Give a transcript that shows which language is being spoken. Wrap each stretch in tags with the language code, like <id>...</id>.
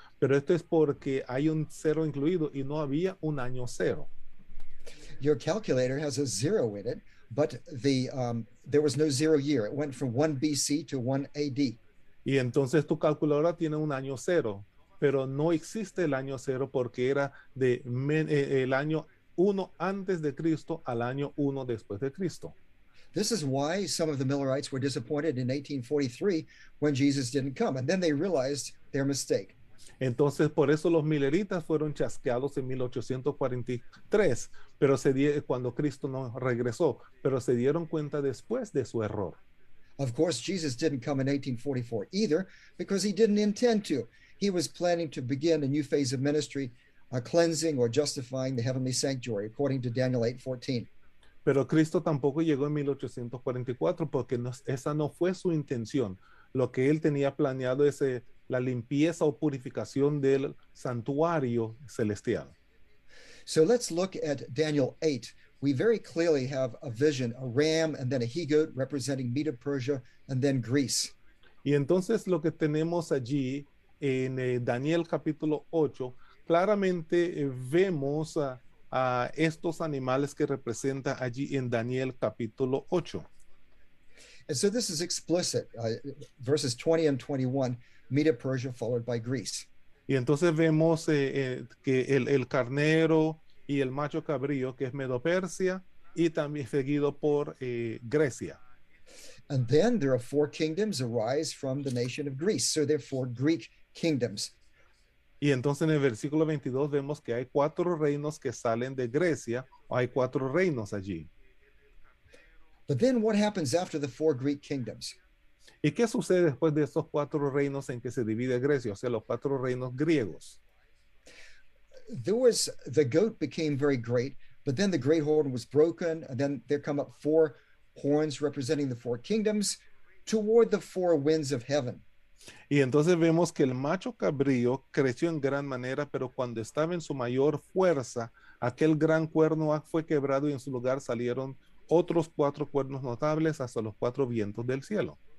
<es>Pero esto es porque hay un cero incluido y no había un año cero.</es> <en>Your calculator has a 0 in it, but there was no 0 year. It went from 1 BC to 1 AD.</en> <es>Y entonces tu calculadora tiene un año cero, pero no existe el año cero porque era el año 1 antes de Cristo al año 1 después de Cristo.</es> <en>This is why some of the Millerites were disappointed in 1843 when Jesus didn't come, and then they realized their mistake.</en> <es>Entonces, por eso los mileritas fueron chasqueados en 1843, pero cuando Cristo no regresó, pero se dieron cuenta después de su error.</es> <en>Of course, Jesus didn't come in 1844 either because he didn't intend to. He was planning to begin a new phase of ministry, cleansing or justifying the heavenly sanctuary, according to Daniel 8:14.</en> <es>Pero Cristo tampoco llegó en 1844 porque esa no fue su intención. Lo que él tenía planeado es la limpieza o purificación del santuario celestial.</es> <en>So let's look at Daniel 8. We very clearly have a vision, a ram and then a he-goat representing Medo-Persia and then Greece.</en> <es>Y entonces lo que tenemos allí en Daniel capítulo 8, claramente vemos a estos animales que representa allí en Daniel capítulo 8.</es> <en>And so this is explicit, verses 20 and 21, Medo-Persia followed by Greece.</en> <es>Y entonces vemos que el carnero y el macho cabrío, que es Medo-Persia, y también seguido por Grecia.</es> <en>And then there are 4 kingdoms arise from the nation of Greece. So they're 4 Greek kingdoms.</en> <es>Y entonces en el versículo 22 vemos que hay 4 reinos que salen de Grecia, o hay 4 reinos allí.</es> <en>But then what happens after the 4 Greek kingdoms?</en> <es>¿Y qué sucede después de estos 4 reinos en que se divide Grecia, o sea, los 4 reinos griegos?</es> <en>The goat became very great, but then the great horn was broken, and then there come up 4 horns representing the 4 kingdoms toward the 4 winds of heaven.</en> <es>Y entonces vemos que el macho cabrío creció en gran manera, pero cuando estaba en su mayor fuerza, aquel gran cuerno fue quebrado y en su lugar salieron otros 4 cuernos notables hasta los 4 vientos del cielo.</es>